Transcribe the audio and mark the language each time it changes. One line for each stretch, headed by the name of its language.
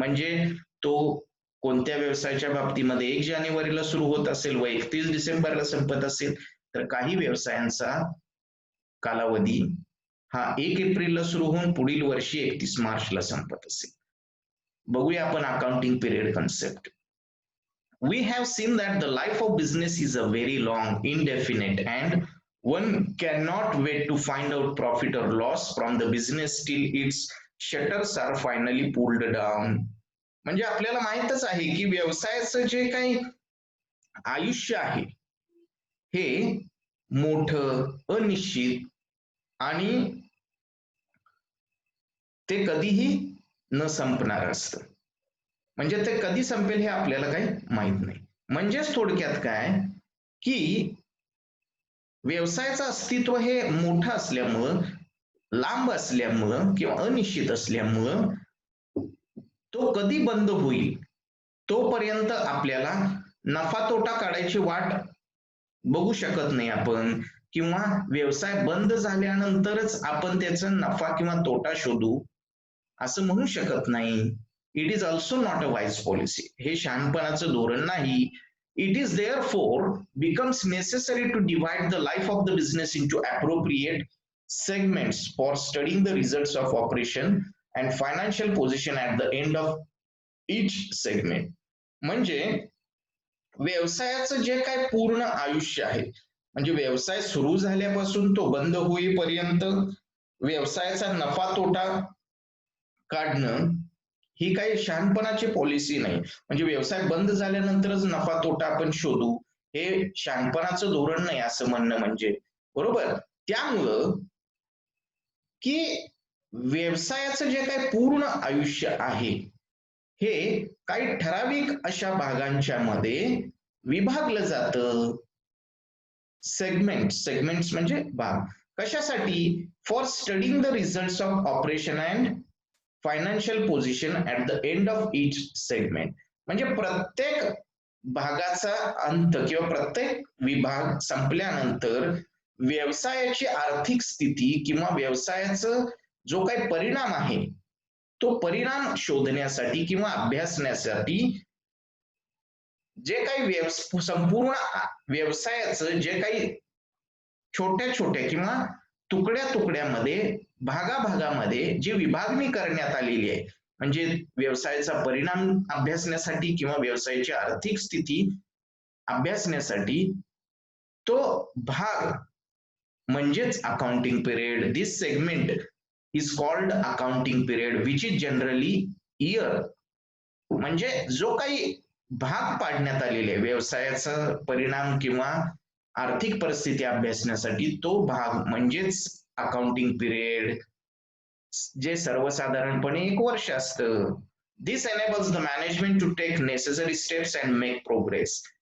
Marathi: म्हणजे तो कोणत्या व्यवसायाच्या बाबतीमध्ये 1 जानेवारीला सुरू होत असेल व 31 डिसेंबरला संपत असेल, तर काही व्यवसायांचा कालावधी हा 1 एप्रिलला सुरू होऊन पुढील वर्षी 31 मार्चला संपत असेल. बघूया आपण accounting period concept.
English: We have seen that the life of business is a very long, indefinite, and one cannot wait to find out profit or loss from the business till its shutters are finally pulled down.
Marathi: म्हणजे आपल्याला माहितच आहे की व्यवसायाचं जे काही आयुष्य आहे हे मोठं, अनिश्चित आणि ते कधीही न संपणार असतं. म्हणजे ते कधी संपेल हे आपल्याला काही माहित नाही. म्हणजेच थोडक्यात काय की व्यवसायाचं अस्तित्व हे मोठं असल्यामुळं, लांब असल्यामुळं किंवा अनिश्चित असल्यामुळं तो कधी बंद होईल तोपर्यंत आपल्याला नफा तोटा काढायची वाट बघू शकत नाही आपण, किंवा व्यवसाय बंद झाल्यानंतरच आपण त्याचा नफा किंवा तोटा शोधू असं म्हणू शकत नाही.
English: It is also not a wise policy.
Marathi: हे शहाणपणाचं धोरण नाही.
English: It is therefore becomes necessary to divide the life of the business into appropriate segments for studying the results of operation and financial position at the end of each segment.
Marathi: म्हणजे व्यवसायाचं जे काय पूर्ण आयुष्य आहे, म्हणजे व्यवसाय सुरू झाल्यापासून तो बंद होईपर्यंत व्यवसायाचा नफा तोटा काढणं ही काही शहाणपणाची पॉलिसी नाही. म्हणजे व्यवसाय बंद झाल्यानंतरच नफा तोटा आपण शोधू हे शहाणपणाचं धोरण नाही असं म्हणणं, म्हणजे बरोबर. त्यामुळं की व्यवसायाचं जे काही पूर्ण आयुष्य आहे हे काही ठराविक अशा भागांच्या मध्ये विभागलं जातं. सेगमेंट्स म्हणजे भाग. कशासाठी?
English: For studying the results of operation and financial position at the end of each segment.
Marathi: म्हणजे प्रत्येक भागाचा अंत किंवा प्रत्येक विभाग संपल्यानंतर व्यवसायाची आर्थिक स्थिती किंवा व्यवसायाचा जो काही परिणाम आहे तो परिणाम शोधण्यासाठी किंवा अभ्यासण्यासाठी जे काही संपूर्ण व्यवसायाचं जे काही छोट्या छोट्या किंवा तुकड्या तुकड्यामध्ये भागाभागामध्ये जी विभागणी करण्यात आलेली आहे, म्हणजे व्यवसायाचा परिणाम अभ्यासण्यासाठी किंवा व्यवसायाची आर्थिक स्थिती अभ्यासण्यासाठी तो भाग म्हणजेच accounting period.
English: This segment is called accounting period which is generally year.
Marathi: म्हणजे जो काही भाग पाडण्यात आलेले व्यवसायाचा परिणाम किंवा आर्थिक परिस्थिती अभ्यासण्यासाठी तो भाग म्हणजेच अकाउंटिंग पिरियड, जे सर्वसाधारणपणे 1 वर्ष असतं.
English: This enables the management to take necessary steps and make progress.